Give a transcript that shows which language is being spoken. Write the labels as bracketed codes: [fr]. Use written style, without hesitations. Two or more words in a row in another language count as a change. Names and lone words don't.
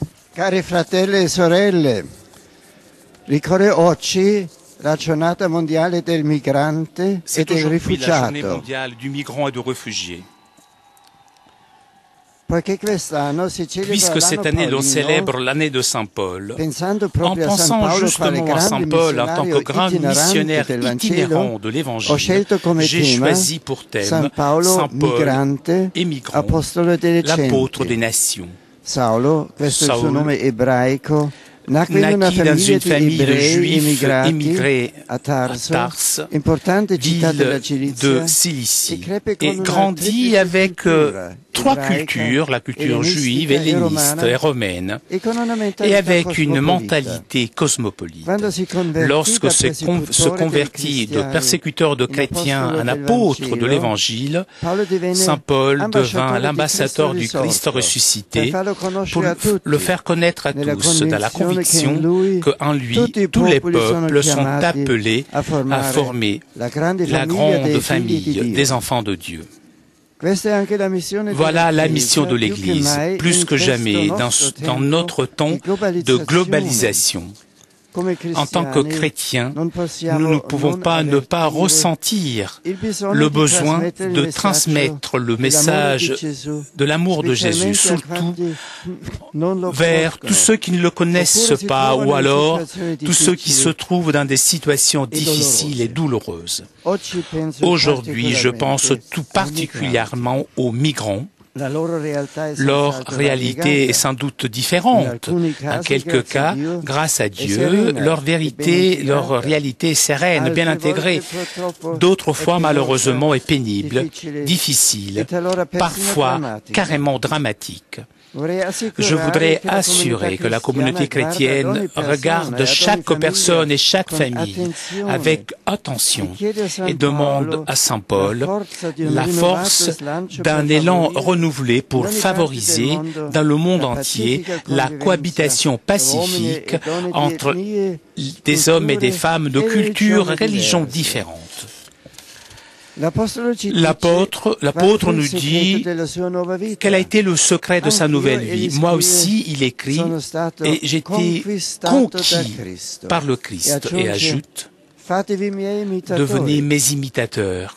[it] Cari fratelli e sorelle, ricorre oggi la giornata mondiale del migrante e del [fr] aujourd'hui la journée [it] rifugiato. [fr] mondiale du migrant et du réfugié. [it] Poiché quest'anno si celebra [fr] Puisque cette [it] l'anno [fr] année l'on [it] paolino, [fr] célèbre l'année de Saint Paul, [it] pensando [fr] en [it] proprio a San [fr] pensant [it] Paolo quale [fr] justement à [it] grande [fr] Saint Paul en tant que [it] missionario [fr] grand missionnaire [it] itinerante del [fr] itinérant [it] Vangelo, [fr] de [it] ho [fr] l'Évangile, [it] scelto come [fr] j'ai [it] tema [fr] choisi pour thème [it] San Paolo [fr] Saint Paul, [it] migrante, [fr] émigrant, [it] apostolo delle [fr] l'apôtre des [it] genti. [fr] nations. [it] Saulo, questo è il suo [fr] Saul [it] nome ebraico, nacque in una [fr] naquit dans [it] famiglia [fr] une [it] di [fr] famille de [it] ebrei [fr] juifs [it] immigrati [fr] émigrés [it] a [fr] à [it] Tarso, [fr] Tars, [it] importante città della [fr] ville [it] Cilizia, [fr] de [it] e [fr] Cilicie, [it] crepe con [fr] et [it] una [fr] grandit [it] triplice [fr] avec [it] cultura, [fr] trois [it] ebraica, [fr] cultures, la culture juive, [it] ellenistica e [fr] helléniste et [it] romana, [fr] romaine, [it] e con una [fr] et [it] mentalità [fr] avec une [it] cosmopolita. [fr] mentalité cosmopolite. [it] Quando si convertì [fr] Lorsque [it] da [fr] se [it] persecutore dei [fr] convertit de [it] cristiani [fr] persécuteur de [it] in [fr] chrétiens [it] apostolo [fr] en [it] del [fr] apôtre de [it] Vangelo, [fr] l'Évangile, [it] Paolo divenne [fr] Saint Paul devint [it] ambasciatore di [fr] l'ambassadeur [it] Cristo [fr] du Christ [it] risorto, per [fr] ressuscité [it] farlo [fr] pour [it] conoscere a tutti, [fr] le faire connaître à [it] nella [fr] tous, dans la [it] convinzione [fr] conviction qu'en lui, [it] tutti i [fr] tous les [it] popoli sono [fr] peuples sont [it] chiamati [fr] appelés [it] a [fr] à [it] formare [fr] former [it] la grande [fr] la [it] famiglia [fr] grande [it] dei figli di [fr] famille [it] Dio. [fr] des enfants de Dieu. [it] Questa è anche la missione [fr] Voilà [it] della [fr] la mission de [it] Chiesa, più che [fr] l'Église, [it] mai [fr] plus [it] in [fr] que jamais [it] questo [fr] dans notre temps de globalisation. [it] Come [fr] En tant que [it] cristiani, [fr] chrétiens, [it] non possiamo [fr] nous ne pouvons [it] non [fr] pas ne pas [it] avvertire [fr] ressentir [it] il bisogno [fr] le [it] di [fr] besoin [it] trasmettere il [fr] de [it] messaggio [fr] transmettre le [it] dell'amore [fr] message [it] di Gesù, [fr] de l'amour de Jésus, [it] specialmente a [fr] surtout [it] quanti non lo [fr] vers [it] conoscono, [fr] tous ceux qui ne le connaissent [it] oppure si [fr] pas, [it] trovano [fr] ou [it] in [fr] alors [it] situazioni [fr] tous ceux qui se [it] difficili [fr] trouvent dans des situations [it] e [fr] difficiles et [it] dolorose. [fr] douloureuses. [it] Oggi penso [fr] Aujourd'hui, je pense [it] particolarmente [fr] tout [it] ai [fr] particulièrement aux migrants. [it] La loro realtà è [fr] Leur [it] senz'altro [fr] réalité est [it] variegata. [fr] sans doute [it] In [fr] différente. [it] alcuni [fr] En [it] casi, [fr] quelques [it] grazie a [fr] cas, [it] Dio, [fr] grâce à [it] è [fr] Dieu, [it] serena [fr] leur [it] e ben [fr] vérité, leur [it] integrata. [fr] réalité est sereine, bien [it] Altre [fr] intégrée. [it] volte, purtroppo, [fr] D'autres [it] è [fr] fois, [it] penosa, [fr] malheureusement, est pénible, [it] difficile, [fr] difficile, [it] e talora persino [fr] parfois [it] drammatica. [fr] carrément dramatique. [it] Vorrei [fr] Je voudrais [it] assicurare [fr] assurer que la communauté chrétienne regarde chaque [it] persona [fr] personne et chaque [it] con [fr] famille [it] attenzione [fr] avec attention [it] e chiede a San [fr] et demande [it] Paolo [fr] à Saint Paul la [it] rinnovato [fr] force [it] slancio [fr] d'un [it] per [fr] élan [it] favorire [fr] renouvelé pour [it] in ogni [fr] favoriser [it] parte del mondo [fr] dans le monde [it] la [fr] entier [it] pacifica [fr] la [it] convivenza [fr] cohabitation [it] tra uomini [fr] pacifique [it] e donne di [fr] entre [it] etnie, [fr] des hommes et des [it] culture [fr] femmes de [it] e [fr] cultures et [it] religioni [fr] religions [it] diverse. [fr] différentes. L'apôtre nous dit quel a été le secret de sa nouvelle vie. Moi aussi, il écrit, et j'étais conquis par le Christ, et ajoute, devenez mes imitateurs.